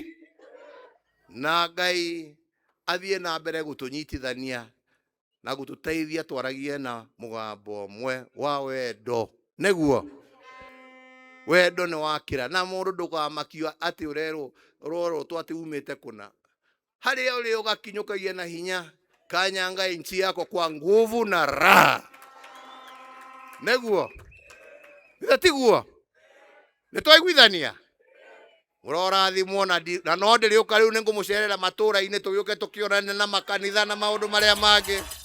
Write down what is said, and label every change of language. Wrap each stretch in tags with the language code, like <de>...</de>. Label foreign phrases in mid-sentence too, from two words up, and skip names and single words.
<ki>Na Ngai athiĩ na mbere gũtũnyitithania na gũtũteithia twaragie na mũgambo ũmwe wa wendo. Nĩguo. Wendo nĩ wakĩra na mũndũ ndũkamakio atĩ ũrerwo atĩ umĩte kũna. Harĩa ũrĩ ũgakinyũkagia na hinya.</ki> <sw>Kanyanga nchi yako kwa nguvu na raha.</sw> <ki>Nĩguo. Tiguo. Nĩtwaiguithania? Mũrorathimwo na no ndĩrĩũka rĩu nĩngũmũcerera matũũra-inĩ tũgĩũke tũkĩonane na makanitha na maũndũ marĩa mangĩ.</ki>